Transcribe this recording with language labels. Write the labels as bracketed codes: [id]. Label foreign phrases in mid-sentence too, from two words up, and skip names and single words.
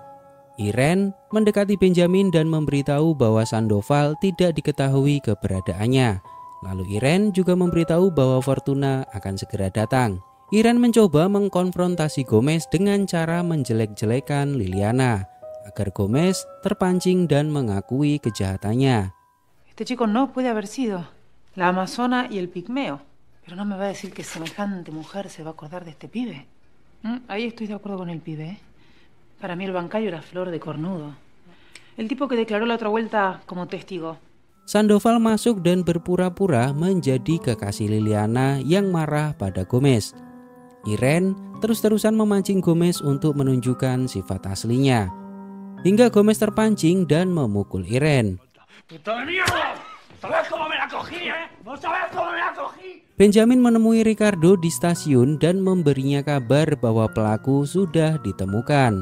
[id] Iren mendekati Benjamin dan memberitahu bahwa Sandoval tidak diketahui keberadaannya. Lalu Iren juga memberitahu bahwa Fortuna akan segera datang. Iren mencoba mengkonfrontasi Gomez dengan cara menjelek-jelekan Liliana agar Gomez terpancing dan mengakui kejahatannya. [es] Este chico no puede haber sido la amazona y el pigmeo. Pero no me va a decir que semejante mujer se va a acordar de este pibe. Ahí estoy de acuerdo con el pibe, ¿eh? Para mí el bancario era Flor de Cornudo. El tipo que declaró la otra vuelta como testigo. [id] Sandoval masuk dan berpura-pura menjadi kekasih Liliana yang marah pada Gomez. Irene terus-terusan memancing Gomez untuk menunjukkan sifat aslinya, hingga Gomez terpancing dan memukul Irene. Benjamin menemui Ricardo di stasiun dan memberinya kabar bahwa pelaku sudah ditemukan.